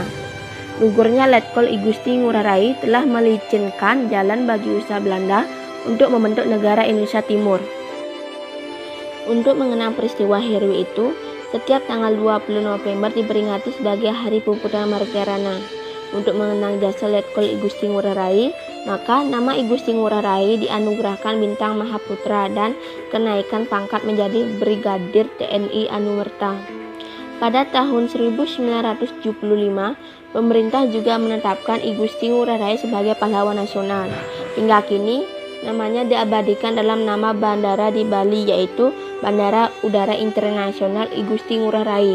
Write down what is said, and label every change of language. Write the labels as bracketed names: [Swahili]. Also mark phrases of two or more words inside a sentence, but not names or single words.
[Indonesian] Gugurnya Letkol I Gusti Ngurah Rai telah melicinkan jalan bagi usaha Belanda untuk membentuk negara Indonesia Timur. Untuk mengenang peristiwa heroik itu, setiap tanggal 20 November diperingati sebagai Hari Puputan Margarana. Untuk mengenang jasa Letkol I Gusti Ngurah Rai, maka nama I Gusti Ngurah Rai dianugerahkan bintang Mahaputra dan kenaikan pangkat menjadi Brigadir TNI Anumerta. Pada tahun 1975, pemerintah juga menetapkan I Gusti Ngurah Rai sebagai pahlawan nasional. Hingga kini, namanya diabadikan dalam nama bandara di Bali, yaitu Bandara Udara Internasional I Gusti Ngurah Rai.